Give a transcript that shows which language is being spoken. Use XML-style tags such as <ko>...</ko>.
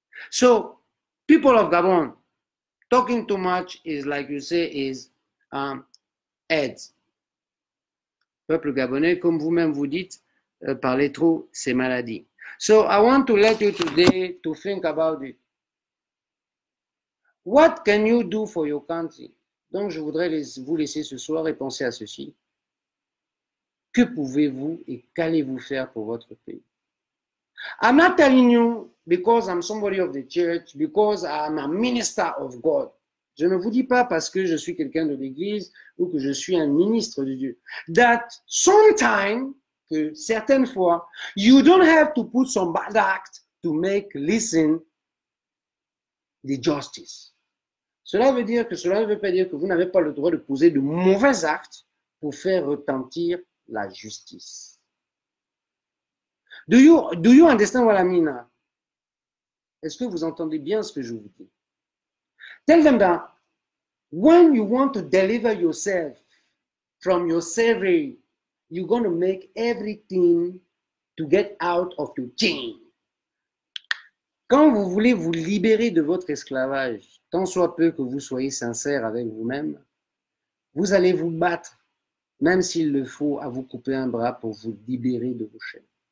<en>So, people of Gabon, talking too much is, like you say, is AIDS.</en> <fr>Peuple gabonais, comme vous-même vous dites, parler trop, c'est maladie.</fr> <en>So, I want to let you today to think about it. What can you do for your country?</en> <fr>Donc, je voudrais vous laisser ce soir et penser à ceci. Que pouvez-vous et qu'allez-vous faire pour votre pays?</fr> <en>I'm not telling you because I'm somebody of the church, because I'm a minister of God.</en> <fr>Je ne vous dis pas parce que je suis quelqu'un de l'Église ou que je suis un ministre de Dieu.</fr> <en>That sometimes,</en> <fr>que certaines fois,</fr> <en>you don't have to put some bad act to make listen the justice.</en> <fr>Cela veut dire que cela ne veut pas dire que vous n'avez pas le droit de poser de mauvais actes pour faire retentir la justice.</fr> <en>Do you understand what I mean now?</en> <fr>Est-ce que vous entendez bien ce que je vous dis?</fr> <en>Tell them that when you want to deliver yourself from your slavery, you're going to make everything to get out of your chain.</en> <fr>Quand vous voulez vous libérer de votre esclavage, tant soit peu que vous soyez sincère avec vous-même, vous allez vous battre, même s'il le faut, à vous couper un bras pour vous libérer de vos chaînes.</fr>